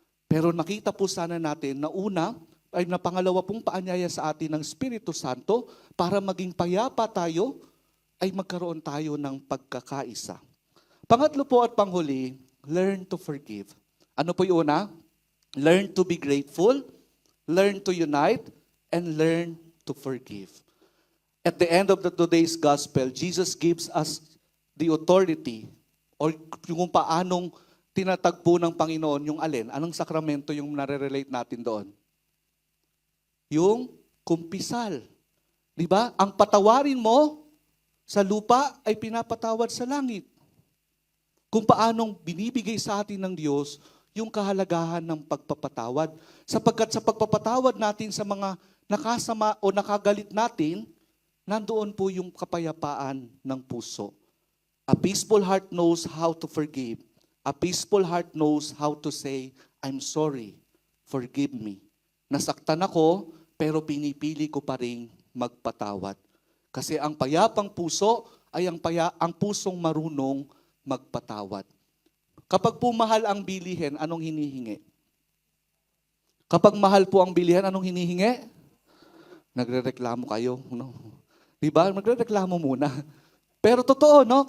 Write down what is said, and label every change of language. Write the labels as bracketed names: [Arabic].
[Filipino] Pero nakita po sana natin na una, ay na pangalawa pong paanyaya sa atin ng Espiritu Santo para maging payapa tayo, ay magkaroon tayo ng pagkakaisa. Pangatlo po at panghuli, [English] learn to forgive. [Filipino] Ano po yung una? [English] Learn to be grateful, learn to unite, and learn to forgive. At the end of today's gospel, Jesus gives us the authority [Filipino] or kung paanong tinatagpo ng Panginoon yung alin, anong sakramento yung nare-relate natin doon? Yung kumpisal. Di ba? Ang patawarin mo sa lupa ay pinapatawad sa langit. Kung paanong binibigay sa atin ng Diyos yung kahalagahan ng pagpapatawad. Sapagkat sa pagpapatawad natin sa mga nakasama o nakagalit natin, nandoon po yung kapayapaan ng puso. [English] A peaceful heart knows how to forgive. A peaceful heart knows how to say, I'm sorry, forgive me. [Filipino] Nasaktan ako, pero pinipili ko pa rin magpatawad. Kasi ang payapang puso ay ang pusong marunong magpatawad. Kapag po mahal ang bilihin, anong hinihingi? Kapag mahal po ang bilihin, anong hinihingi? Nagrereklamo kayo, no? Diba? Magrereklamo muna. Pero totoo, no?